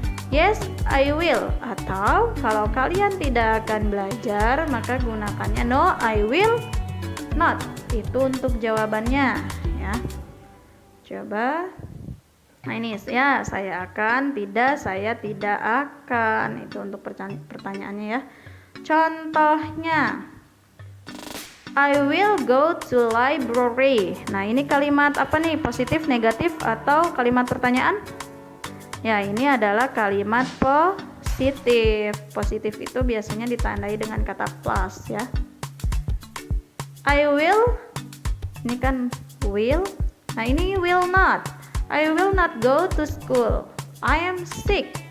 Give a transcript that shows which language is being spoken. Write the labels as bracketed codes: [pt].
[en] Yes, I will. [id] Atau kalau kalian tidak akan belajar, maka gunakannya [en] no, I will not. [id] Itu untuk jawabannya ya. Coba. Nah, ini ya, saya akan, tidak, saya tidak akan. Itu untuk pertanyaannya ya. Contohnya, [en] I will go to library. [id] Nah, ini kalimat apa nih? Positif, negatif, atau kalimat pertanyaan? Ya, ini adalah kalimat positif. Positif itu biasanya ditandai dengan kata plus ya. [en] I will, [id] ini kan will. Nah, ini [en] will not. I will not go to school. I am sick.